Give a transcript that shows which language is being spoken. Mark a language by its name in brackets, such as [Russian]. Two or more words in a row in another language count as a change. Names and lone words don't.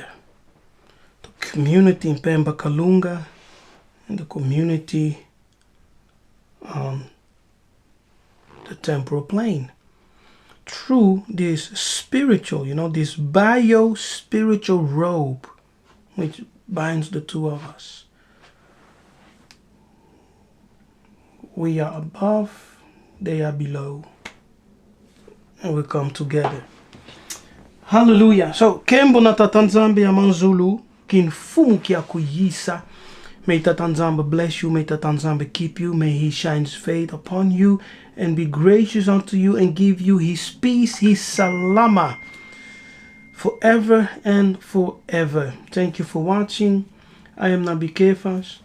[English] The community in Pemba Kalunga and the community on the temporal plane through this spiritual, this bio-spiritual robe which binds the two of us. We are above, they are below, and we come together. Hallelujah. So, [Kongo] Kembo na tatanzambe ya manzulu, kin fumu kia kuyisa. [English] May Tatanzamba bless you, may Tatanzamba keep you, may he shine his face upon you and be gracious unto you and give you his peace, his salama, forever and forever. Thank you for watching. I am Nabi Kefas.